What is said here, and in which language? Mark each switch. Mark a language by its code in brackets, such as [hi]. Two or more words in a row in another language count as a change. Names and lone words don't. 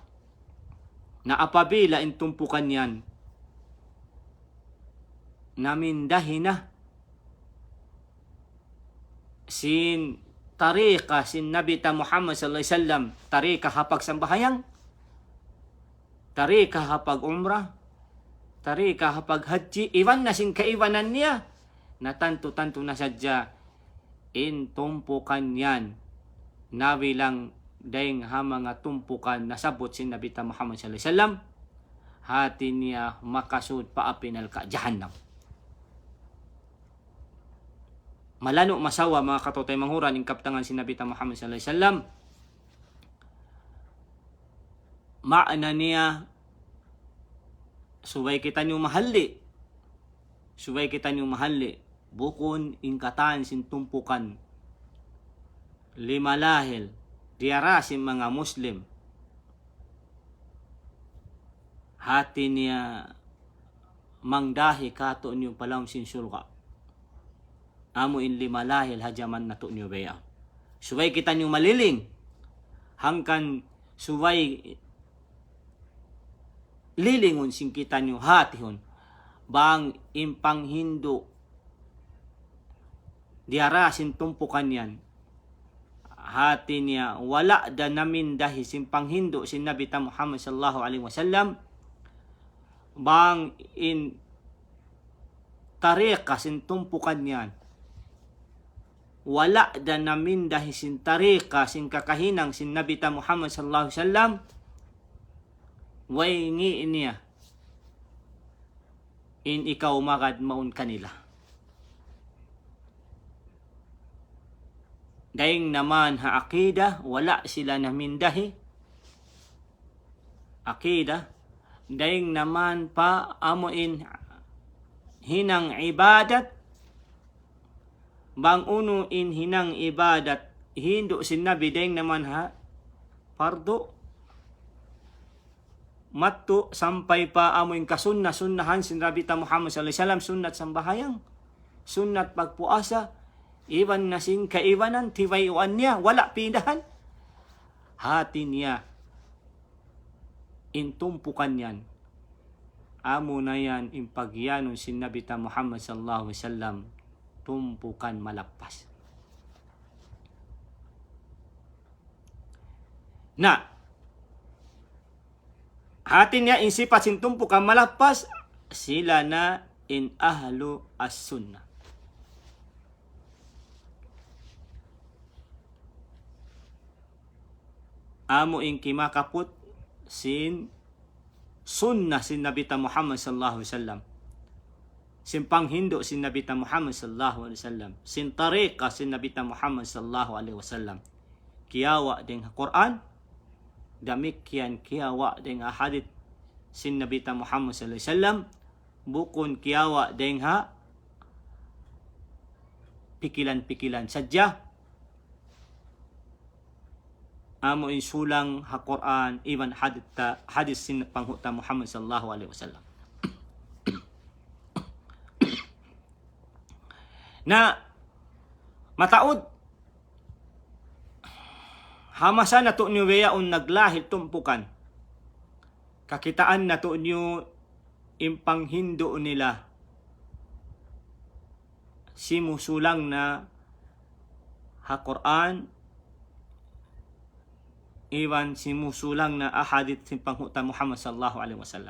[tsg] Na apabila in tumpukan yan namindahi na sin tarika sin Nabi ta Muhammad [ar] sallallahu عليه وسلم, [tsg] tarika hapag sambahayang, tarika hapag umrah, tarika hapag haji, iwan na sin kaiwanan niya na tanto-tanto na sadya in tumpukan yan nabilang daing ha mga tumpukan nasabot sin Nabi ta Muhammad [ar] صلى الله عليه وسلم [tsg] hati niya makasud paapinal ka jahannam. Malano masawa mga katotay manghuran ing kaptangan si Nabi ta Muhammad [ar] صلى الله عليه وسلم. [tsg] Maana niya subay kita niyo mahalli. Subay kita niyo mahalli bukon ingkatan sin tumpukan limalahil diara sin mga Muslim. Hati niya mangdahi kato niyo palam sin surga. Amo in limalahil hajaman na to niyo baya. Subay kita niyo maliling. Hangkan subay lilingon sing kita niyo hatihon. Bang impang hindo diara sin tumpukan yan. Hati niya wala da namin dahi sin panghindo sin Nabi ta Muhammad [ar] صلى الله عليه وسلم. [tsg] Bang in tariqa sin tumpukan yan. Wala da namin dahi sin tariqa sin kakahinang sin Nabi ta Muhammad [ar] صلى الله عليه وسلم. [tsg] Way ngi niya in ikaw magad maun kanila. Daing naman ha akida wala sila namin dahi. Akida daing naman pa amuin hinang ibadat. Bang uno in hinang ibadat hindo sin Nabi daing naman ha pardo matto sampai pa amoy kasunna-sunnahan sin Nabi ta Muhammad [ar] صلى الله عليه وسلم [tsg] sunnat sambahayang, sunnat pagpuasa, iwan na sin kaiwanan tiwayuan niya wala pindahan. Hati niya intumpukan yan. Amo na yan impagyanon sin Nabi ta Muhammad [ar] صلى الله عليه وسلم [tsg] tumpukan malapas. Na hati niya in sifat sin tumpukan malapas sila na in [ar] أهل السنة. [tsg] Amo in kimakaput sin sunnah sin Nabi ta Muhammad [ar] صلى الله عليه وسلم. [tsg] Sin panghindo sin Nabi ta Muhammad [ar] صلى الله عليه وسلم. [tsg] Sin tariqa sin Nabi ta Muhammad [ar] صلى الله عليه وسلم. [tsg] Kiyawa ding Quran, damikyan kiyawa ding hadith sin Nabi ta Muhammad [ar] صلى الله عليه وسلم. [tsg] Bukon kiyawa ding ha pikilan-pikilan sadya. Amo insulang ha Quran iban hadith sin panghuta Muhammad [ar] صلى الله عليه وسلم. [tsg] Na mataod hamasa na to niyo weyaon naglahil tumpukan. Kakitaan na to niyo impanghindo nila. Simusulang na ha-Quran, iwan simusulang na ahadith sin panghuta Muhammad [ar] صلى الله عليه وسلم.